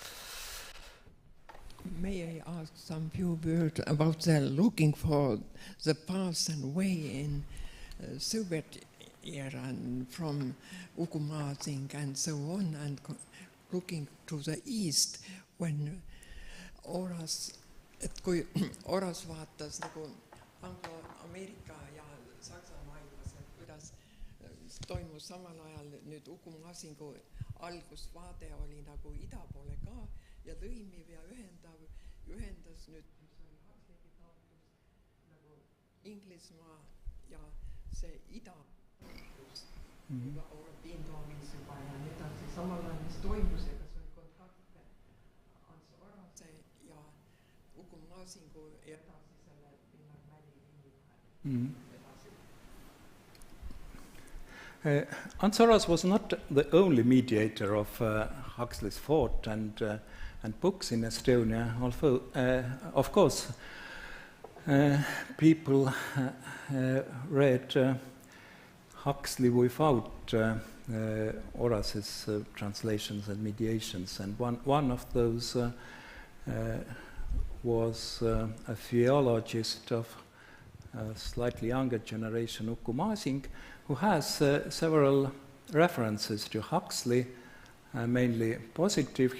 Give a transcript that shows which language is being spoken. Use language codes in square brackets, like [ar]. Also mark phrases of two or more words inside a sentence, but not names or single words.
[en] May I ask some few words about the looking for the path and way in Soviet era and from Ugumasing and so on, and looking to the east when Oras, [et] et kui Oras vaatas nagu Anglo-Ameerika ja Saksa maailmas, et kuidas toimus samal ajal nüüd Ugumasingu algusvaade oli nagu ida poole ka ja lõimiv ja ühendas nüüd nagu Inglismaa ja see ida piintoomisi juba ja nii edasi. Samal ajal, mis toimus ja kas oli kontakte Ants Orase ja Ugumasingu ja edasi selle [en] Ville-Juhani Ants Oras was not the only mediator of Huxley's thought and books in Estonia, although, of course, people read Huxley without Oras's translations and mediations, and one of those was a theologist of a slightly younger generation, Ugumasing, who has several references to Huxley, mainly positive.